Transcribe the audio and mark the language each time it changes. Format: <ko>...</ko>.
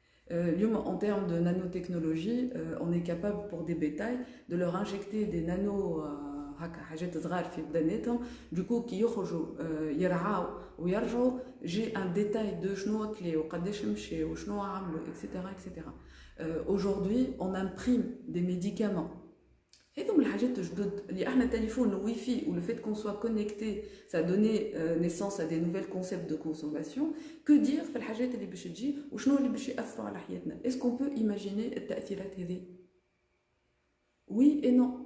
<fr>En termes de nanotechnologie, on est capable pour des bétails de leur injecter des nanos</fr> <ar>حاجات صغار في بدناتهم</ar> <fr>du coup</fr> <ar>كي يخرجوا يرعاو ويرجعوا</ar> <fr>j'ai un détail de</fr> <ar>شنو كلي وقداش مشى وشنو عملوا</ar> <fr>etc. Aujourd'hui on imprime des médicaments.</fr> <ar>هذوما الحاجات الجدد اللي احنا تليفون الواي فاي</ar> <fr>ou le fait qu'on soit connecté ça a donné naissance à des nouvelles concepts de consommation. Que dire</fr> <ar>في الحاجات اللي باش تجي وشنو اللي باش يأثروا على حياتنا.</ar> <fr>Est-ce qu'on peut imaginer</fr> <ar>التأثيرات هذه؟</ar> <fr>Oui et non.</fr>